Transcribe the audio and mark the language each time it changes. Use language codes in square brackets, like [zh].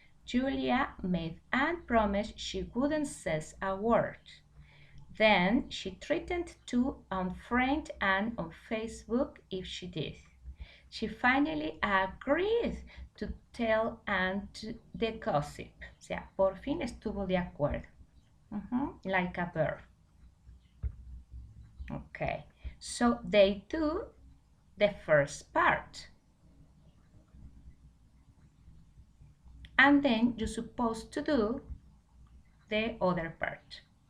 [en] Julia made Anne promise she wouldn't say a word. Then she threatened to unfriend Anne on Facebook if she did. She finally agreed to tell Anne the gossip. [es] O sea, por fin estuvo de acuerdo. [en] Like a verb. Okay, so they do the first part. And then you're supposed to do the other part.